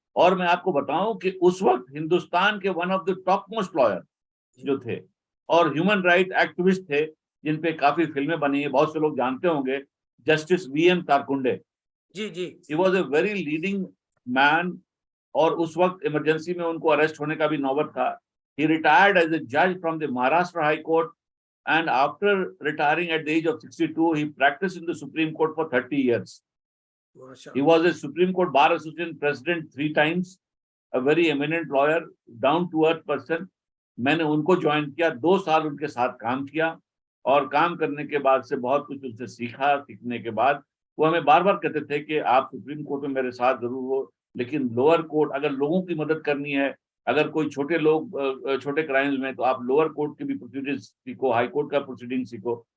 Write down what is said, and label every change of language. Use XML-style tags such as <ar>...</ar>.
<hi>और मैं आपको बताऊं कि उस वक्त हिंदुस्तान के one of the top most lawyer जो थे और ह्यूमन राइट एक्टिविस्ट थे, जिन पे काफी फिल्में बनी है, बहुत से लोग जानते होंगे, justice VM Tarkunde. Ji ji.</hi> <en>he was a very leading man,</en> <hi>और उस वक्त इमरजेंसी में उनको अरेस्ट होने का भी नौबत था।</hi> <en>He retired as a जज from the Maharashtra high court, and after retiring at the age of 62, he practiced in the Supreme Court for 30 years. He</en> <hi>माशाल्लाह।</hi> <en>was a Supreme Court Bar Association president 3 times, a very eminent lawyer, down to earth person.</en> <hi>मैंने उनको join किया, 2 साल उनके साथ काम किया, और काम करने के बाद से बहुत कुछ उनसे सीखा। सीखने के बाद वो हमें बार बार कहते थे कि आप सुप्रीम कोर्ट में मेरे साथ जरूर हो, लेकिन लोअर कोर्ट अगर लोगों की मदद करनी है, अगर कोई छोटे लोग छोटे क्राइम्स में, तो आप लोअर कोर्ट की भी प्रोसीडिंग्स सीखो, हाई कोर्ट का प्रोसीडिंग सीखो।</hi>